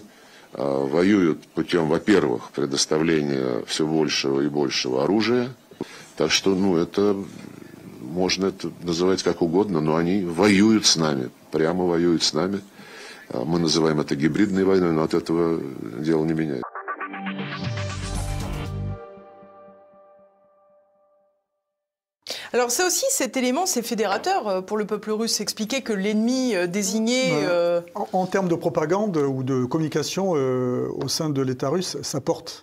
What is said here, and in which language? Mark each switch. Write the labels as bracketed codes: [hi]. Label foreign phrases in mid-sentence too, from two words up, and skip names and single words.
[ru] Воюют путем, во-первых, предоставления все большего и большего оружия. Так что, ну, это можно это называть как угодно, но они воюют с нами, прямо воюют с нами. Мы называем это гибридной войной, но от этого дело не меняется. [fr] Alors ça aussi, cet élément, c'est fédérateur pour le peuple russe. Expliquer que l'ennemi désigné... En termes de propagande ou de communication au sein de l'État russe, ça porte.